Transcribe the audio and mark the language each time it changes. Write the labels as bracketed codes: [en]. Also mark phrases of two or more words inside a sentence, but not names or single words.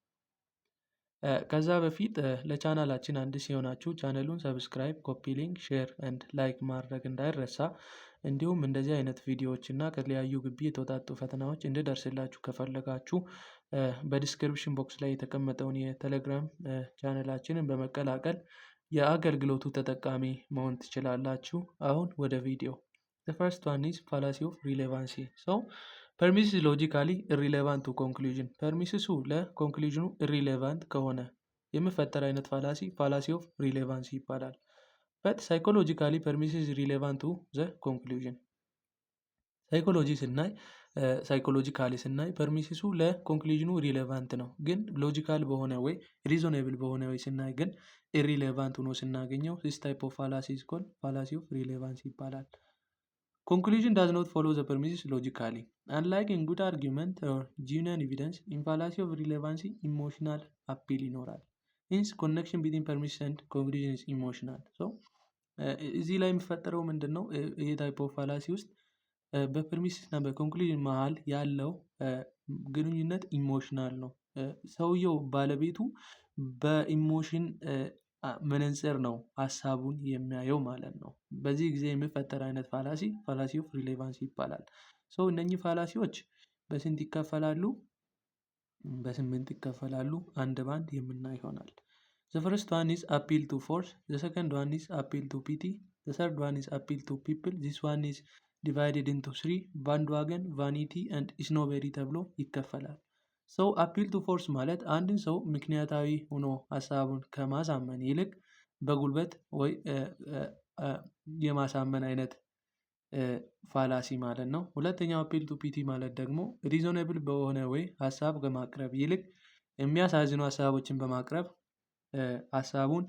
[am] ከዛ በፊት ለቻናላችን አዲስ የሆናችሁ ቻናሉን ሰብስክራይብ፣ ኮፒ ሊንክ፣ ሼር ኤንድ ላይክ ማድረግ እንዳይረሳ። እንዲሁም እንደዚህ አይነት ቪዲዮዎች እና ከተለያዩ ግቢ የተወጣጡ ፈተናዎች እንድደርስላችሁ ከፈለጋችሁ በዲስክሪፕሽን ቦክስ ላይ የተቀመጠውን የቴሌግራም ቻናላችንን በመቀላቀል የአገልግሎቱ ተጠቃሚ መሆን ትችላላችሁ። አሁን ወደ ቪዲዮ። [en] The first one is fallacy of relevancy. So premises logically irrelevant to conclusion። [am] ፐርሚሲሱ ለኮንክሉዥኑ ኢሪሌቫንት ከሆነ የሚፈጠር አይነት [en] fallacy of relevancy [am] ይባላል። [en] But psychologically premises relevant to the conclusion። [am] ሳይኮሎጂ ስናይ ሳይኮሎጂካሊ ስናይ ፐርሚሲሱ ለኮንክሉዥኑ ሪሌቫንት ነው። ግን ሎጂካል በሆነ ወይ ሪዞኔብል በሆነ ወይ ስናይ ግን ኢሪሌቫንት ሆኖ ስናገኘው [en] this type of fallacy is called fallacy of relevance [am] ይባላል። [en] Conclusion does not follow the premises logically. Unlike in good argument or genuine evidence, in fallacy of relevancy, emotional appeal ይኖራል። Hence, connection between premise and conclusion is emotional. So, [am] እዚህ ላይ የሚፈጠረው ምንድን ነው? ይህ [en] type of fallacy [am] ውስጥ በፕሪሚስ እና በኮንክሉዥን መሀል ያለው ግንኙነት ኢሞሽናል ነው። ሰውየው ባለቤቱ በኢሞሽን መነጽር ነው ሀሳቡን የሚያየው ማለት ነው። በዚህ ጊዜ የሚፈጠር አይነት [en] fallacy of relevance [am] ይባላል። ሶ እነኚህ ፋላሲዎች በስንት ይከፈላሉ? በ8 ይከፈላሉ። አንድ ባንድ የምናይ ይሆናል። [en] The first one is appeal to force. The second one is appeal to pity. The third one is appeal to people. This one is divided into 3 bandwagon, vanity and snobbery [am] ተብሎ ይከፈላል። ሰው [en] appeal to force [am] ማለት አንድን ሰው ምክንያታዊ ሆኖ ሀሳቡን ከማሳመን ይልቅ በጉልበት ወይ የማሳመን አይነት ፋላሲ ማለት ነው። ሁለተኛው [en] appeal to pity [am] ማለት ደግሞ ሪዞኔብል በሆነ ወይ ሀሳብ ከማቅረብ ይልቅ የሚያሳዝኑ ሀሳቦችን በማቅረብ ሀሳቡን